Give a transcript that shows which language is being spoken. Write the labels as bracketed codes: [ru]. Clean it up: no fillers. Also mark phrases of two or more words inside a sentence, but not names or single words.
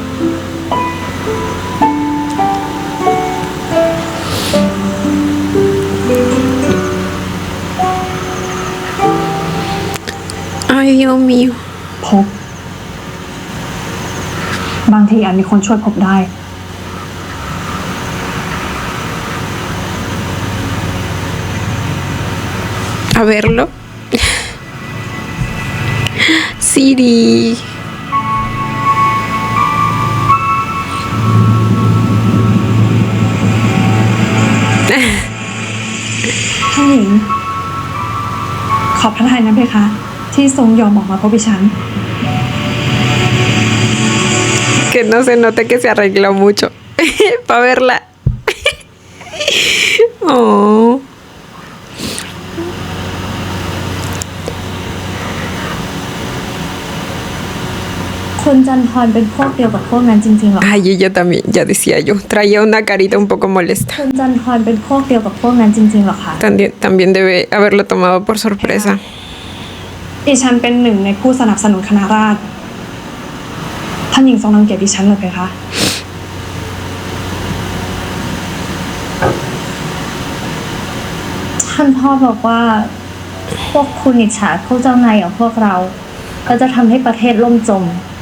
[es] Ay, Dios mío. [th] พบ บางทีอาจมีคนช่วยพบได้ [es] A verlo. Siri. [th] ท่านหญิง ขอบพระทัยนะเพคะ ที่ทรงยอมออกมาพบดิฉัน [es] Que no se note que se arregló mucho para verla. Oh. [th] คุณจันทร์เป็นพวกเดียวกับพวกนั้นจริงๆหรอ [es] Ay, ella también, ya decía yo. Traía una carita un poco molesta. [th] คุณจันทร์เป็นพวกเดียวกับพวกนั้นจริงๆหรอคะ [es] También debe haberlo tomado por sorpresa. [th] ดิฉันเป็นหนึ่งในผู้สนับสนุนคณะราษฎรท่านหญิงทรงรังเกียจดิฉันเลยเพคะ ท่านพ่อบอกว่า พวกคุณอิจฉาพวกเจ้านายอย่างพวกเรา ก็จะทำให้ประเทศล่มจม